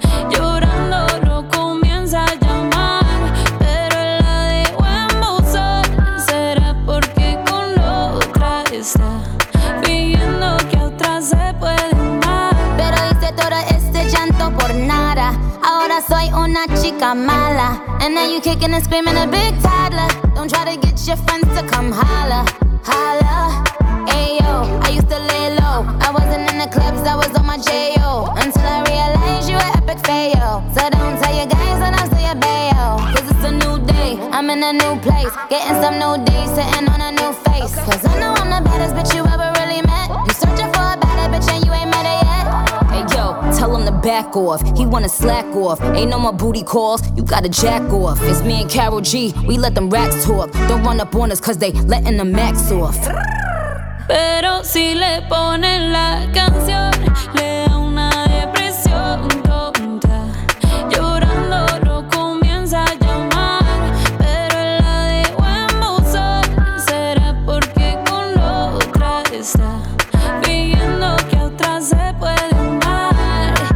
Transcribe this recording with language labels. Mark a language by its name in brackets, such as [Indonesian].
[Spanish] Llorando no comienza a llamar, pero la de buen buzón. Será porque con otra está fingiendo que a otra se puede amar. Pero hice todo este llanto por nada. Ahora soy una chica mala. [English] And now you kicking and screaming a big toddler. Don't try to get your friends to come holla, holla. Ayo, I used to lay low. I wasn't in the clubs, I was on my J-O. Until I realized you an epic fail. So don't tell your guys when I'm still your bae-o. Cause it's a new day, I'm in a new place. Getting some new days, sitting on a new face. Cause I know I'm the baddest bitch you ever really met. You searching for a better bitch and you ain't met her yet. Ayo, tell him to back off, he wanna slack off. Ain't no more booty calls, you gotta jack off. It's me and Karol G, we let them racks talk. Don't run up on us cause they letting the max off. [Spanish] Pero si le ponen la canción, le da una depresión tonta. Llorando lo comienza a llamar, pero la de buen buzón. Será porque con otra está fingiendo que a otra se puede amar.